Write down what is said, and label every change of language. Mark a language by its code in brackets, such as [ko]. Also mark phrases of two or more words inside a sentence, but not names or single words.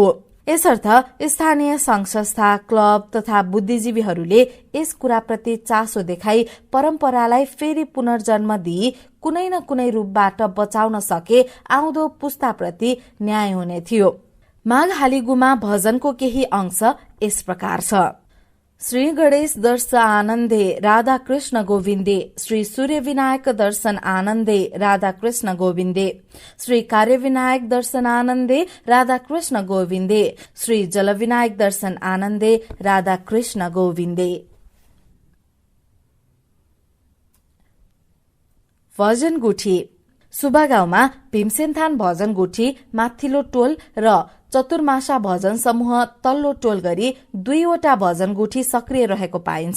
[ne] यसर्थ स्थानीय संघ संस्था, क्लब तथा बुद्धिजीवीहरूले यस कुराप्रति चासो देखाई परम्परालाई फेरि पुनर्जन्म दिई कुनै न कुनै रूपबाट बचाउन सके आउँदो पुस्ताप्रति न्याय हुने थियो। माघ हालिगुमा भजनको केही अंश यस प्रकार छ। [sa] श्री गणेश दर्श आनन्दे राधा कृष्ण गोविन्दे, श्री सूर्य विनायक दर्शन आनन्दे राधा कृष्ण गोविन्दे, श्री कार्य विनायक दर्शन आनन्दे राधा कृष्ण गोविन्दे, श्री जल विनायक दर्शन आनन्दे राधा कृष्ण गोविन्दे। [ne] भजन गुठी सुबागाउँमा भीमसेनथान भजन गुठी माथिल्लो टोल र चतुर्मासा भजन समूह तल्लो टोल गरी 2वटा भजन गुठी सक्रिय रहेको पाइन्छ।